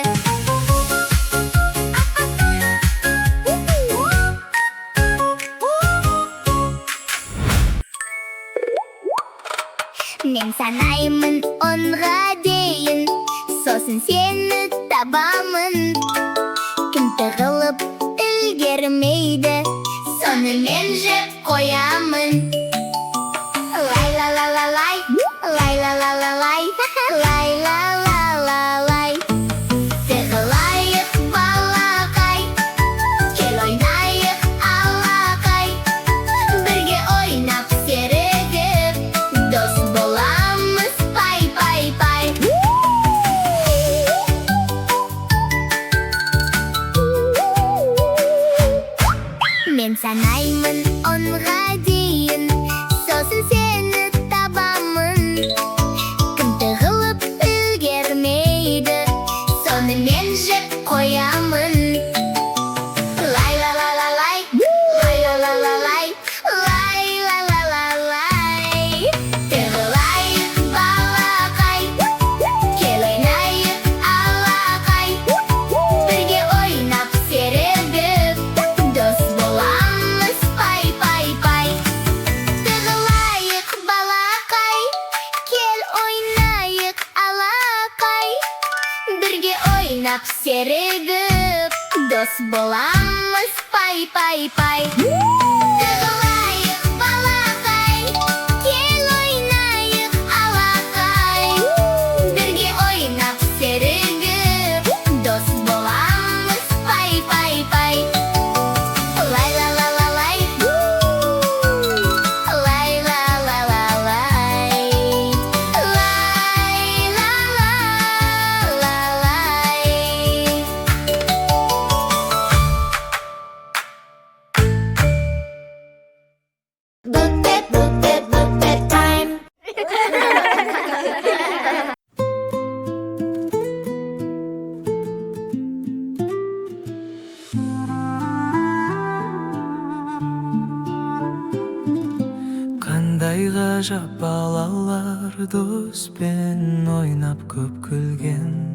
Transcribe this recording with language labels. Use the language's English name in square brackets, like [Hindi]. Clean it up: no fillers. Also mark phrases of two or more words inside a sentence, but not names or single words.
[Kazakh] Мен санаймын онға дейін, сосын сені табамын. Кім тығылып үлгермейді, соны мен жеп қоямын. Лай-ла-ла-ла-лай, лай-ла-ла-ла-лай, лай-ла-ла-ла-лай. Тығылайық балақай, кел ойнайық алақай. Бірге ойнап серігіп, дос боламыз пай-пай-пай. Мен санаймын онға дейін, сосын сені табамын. Кім тығылып үлгермейді, соны мен жеп қоямын. Лай-ла-ла-ла-лай, лай-ла-ла-ла-лай, лай-ла-ла-ла-лай. Тығылайық балақай, кел ойнайық алақай. Бірге ойнап серігіп, дос боламыз пай-пай-пай. Тығылайық балақай, кел ойнайық алақай. Бірге ойнап серігіп, дос боламыз пай-пай-пай. Тығылайық балақай, кел ойнайық алақай. Бірге ойнап серігіп, дос боламыз пай-пай-пай. Лай-ла-ла-ла-лай, лай-ла-ла-ла-лай, лай-ла-ла-ла-лай. [English] Book time. [Kazakh] Қандай ғажап балалар доспен ойнап көп күлген.